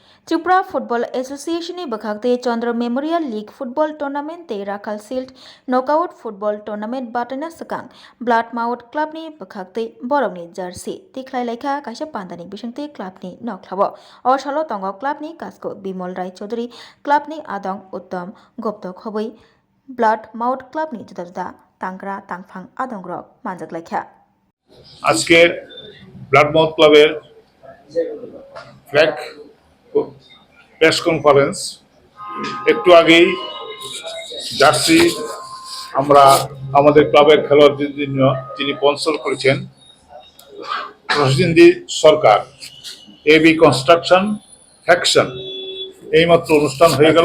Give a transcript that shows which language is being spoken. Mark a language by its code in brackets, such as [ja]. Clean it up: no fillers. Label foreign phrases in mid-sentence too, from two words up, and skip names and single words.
[trp] त्रिपुरा फुटबल एसोसिएशन बखाते चंद्र मेमोरियल लीग फुटबल टूर्नामेंट ते राखाल सिल्ड नकआउट फुटबल टूर्नामेंट बाटना सकां ब्लाड माउट क्लबनि बखाते बरमनि जार्सी तिख्लाय लायखा काइसा पान्दानि बिसंते क्लबनि नख्लाबो असालो तंग क्लबनि कास्को बिमल राय चौधरी क्लबनि आदं उत्तम गुप्त खबै ब्लाड माउट क्लबनि जुदा जुदा तांग्रा तांफां आदंग्रक मानजागलायखा [bn] আজকে ব্লাড মাউথ ক্লাবের ফ্ল্যাগ [en] press conference [bn] একটু আগেই জার্সি আমরা আমাদের ক্লাবের খেলোয়াড়দের জন্য যিনি স্পন্সর করেছেন প্রসেনজিৎ সরকার এবি কনস্ট্রাকশন ফ্যাকশন এইমাত্র অনুষ্ঠান হয়ে গেল।